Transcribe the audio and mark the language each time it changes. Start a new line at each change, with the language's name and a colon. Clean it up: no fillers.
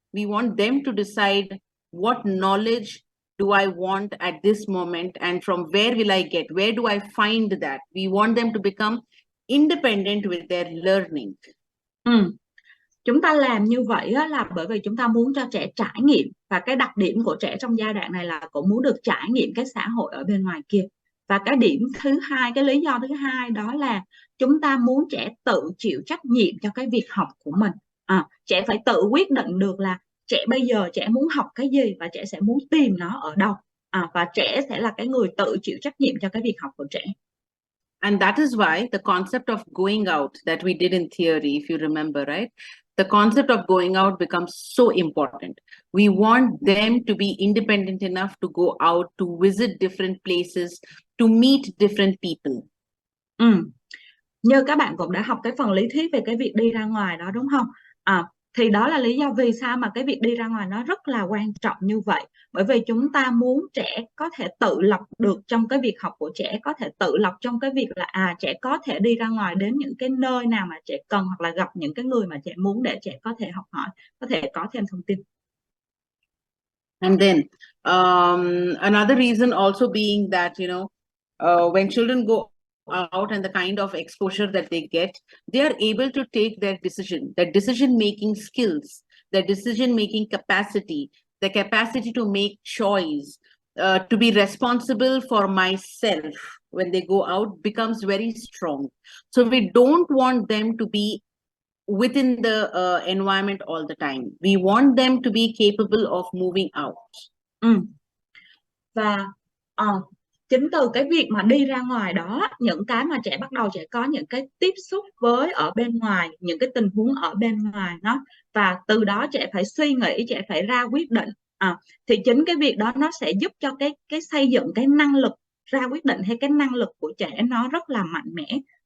English: We want them to decide what knowledge do I want at this moment, and from where will I get? Where do I find that? We want them to become independent with their learning.
Vietnamese: Ừ. Chúng ta làm như vậy á, là bởi vì chúng ta muốn cho trẻ trải nghiệm, và cái đặc điểm của trẻ trong giai đoạn này là cũng muốn được trải nghiệm cái xã hội ở bên ngoài kia. Và cái điểm thứ hai, cái lý do thứ hai đó là chúng ta muốn trẻ tự chịu trách nhiệm cho cái việc học của mình. Trẻ phải tự quyết định được là trẻ bây giờ trẻ muốn học cái gì và trẻ sẽ muốn tìm nó ở đâu. Và trẻ sẽ là cái người tự chịu trách nhiệm cho cái việc học của trẻ.
English: And that is why the concept of going out that we did in theory, if you remember, right? The concept of going out becomes so important. We want them to be independent enough to go out, to visit different places, to meet different people.
Vietnamese: Như các bạn cũng đã học cái phần lý thuyết về cái việc đi ra ngoài đó đúng không? Thì đó là lý do vì sao mà cái việc đi ra ngoài nó rất là quan trọng như vậy. Bởi vì chúng ta muốn trẻ có thể tự lập được trong cái việc học của trẻ, có thể tự lập trong cái việc là trẻ có thể đi ra ngoài đến những cái nơi nào mà trẻ cần, hoặc là gặp những cái người mà trẻ muốn để trẻ có thể học hỏi, có thể có thêm thông tin.
English: And then another reason also being that, when children go out and the kind of exposure that they get, they are able to take their decision-making skills, their decision-making capacity, the capacity to make choice, to be responsible for myself when they go out becomes very strong. So we don't want them to be within the environment all the time. We want them to be capable of moving out.
Vietnamese: Và chính từ cái việc mà đi ra ngoài đó, những cái mà trẻ bắt đầu trẻ có những cái tiếp xúc với ở bên ngoài, những cái tình huống ở bên ngoài nó, và từ đó trẻ phải suy nghĩ, trẻ phải ra quyết định. Thì chính cái việc đó nó sẽ giúp cho cái xây dựng cái năng lực ra quyết định hay cái năng lực của trẻ nó rất là mạnh mẽ.